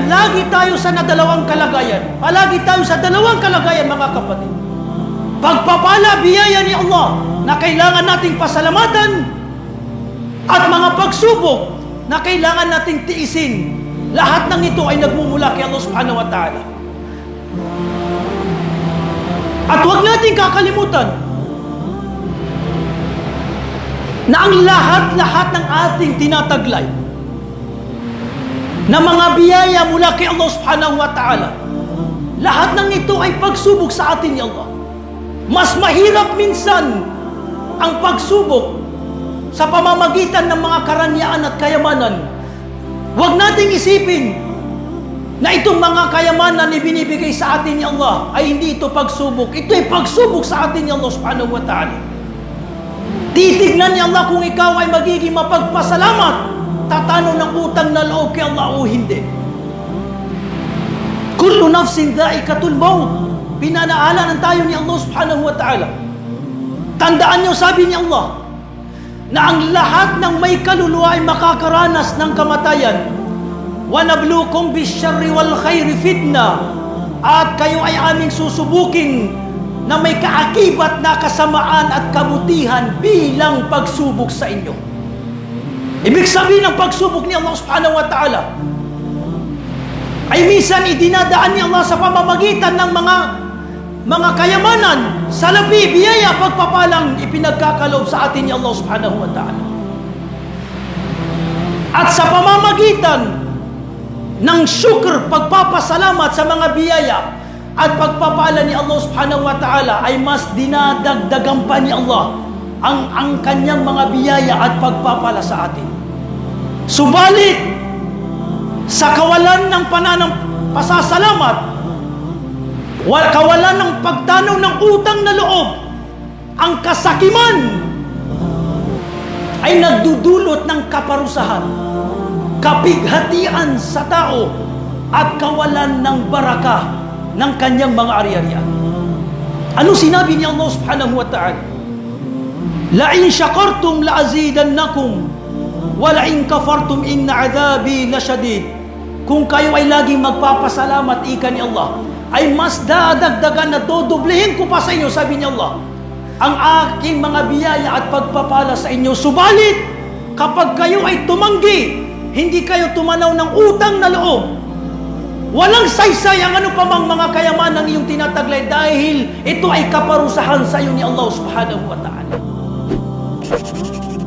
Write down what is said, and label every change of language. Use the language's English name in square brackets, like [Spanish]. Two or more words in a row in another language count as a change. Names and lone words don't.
[Filipino] Lagi tayo sa dalawang kalagayan. Palagi tayo sa dalawang kalagayan, mga kapatid. Pagpapala, biyaya ni Allah na kailangan nating pasalamatan, at mga pagsubok na kailangan nating tiisin. Lahat ng ito ay nagmumula kay Allah [Arabic] سبحانه وتعالى. [Filipino] At huwag nating kakalimutan na ang lahat-lahat ng ating tinataglay na mga biyaya mula kay Allah [Arabic] سبحانه وتعالى, [Filipino] lahat ng ito ay pagsubok sa atin ni Allah. Mas mahirap minsan ang pagsubok sa pamamagitan ng mga karanyaan at kayamanan. Huwag nating isipin na itong mga kayamanan na binibigay sa atin ni Allah ay hindi ito pagsubok. Ito ay pagsubok sa atin ni Allah [Arabic] سبحانه وتعالى. [Filipino] Titignan ni Allah kung ikaw ay magiging mapagpasalamat, tatanong ng utang na loob kay Allah o hindi. [Arabic] كل نفس ذائقة الموت. [Filipino] Pinanaalan tayo ni Allah [Arabic] سبحانه وتعالى. [Filipino] Tandaan niyo, sabi ni Allah, na ang lahat ng may kaluluwa ay makakaranas ng kamatayan. [Arabic] ونبلوكم بالشر والخير فتنة. [Filipino] At kayo ay aming susubukin na may kaakibat na kasamaan at kabutihan bilang pagsubok sa inyo. Ibig sabihin ng pagsubok ni Allah [Arabic] سبحانه وتعالى [Filipino] ay minsan idinadaan ni Allah sa pamamagitan ng mga kayamanan, salapi, biyaya, pagpapalang ipinagkakaloob sa atin ni Allah [Arabic] سبحانه وتعالى. [Filipino] At sa pamamagitan ng syukr, pagpapasalamat sa mga biyaya at pagpapala ni Allah [Arabic] سبحانه وتعالى, [Filipino] ay mas dinadagdagan pa ni Allah ang kanyang mga biyaya at pagpapala sa atin. Subalit, sa kawalan ng pasasalamat, kawalan ng pagtanaw ng utang na loob, ang kasakiman ay nagdudulot ng kaparusahan, kapighatian sa tao, at kawalan ng baraka ng kanyang mga ari-arian. Ano sinabi ni Allah [Arabic] سبحانه وتعالى? لَإِن شَكَرْتُمْ لَأَزِيدَنَّكُمْ وَلَإِن كَفَرْتُمْ إِنَّ عَذَابِي لَشَدِيدٌ. [Filipino] Kung kayo ay laging magpapasalamat, ika ni Allah, ay mas dadagdagan na dodoblehin ko pa sa inyo, sabi ni Allah, ang aking mga biyaya at pagpapala sa inyo. Subalit, kapag kayo ay tumanggi, hindi kayo tumanaw ng utang na loob, walang saysay ang ano pa mang mga kayamanang iyong tinataglay, dahil ito ay kaparusahan sa iyo ni Allah [Arabic] سبحانه وتعالى.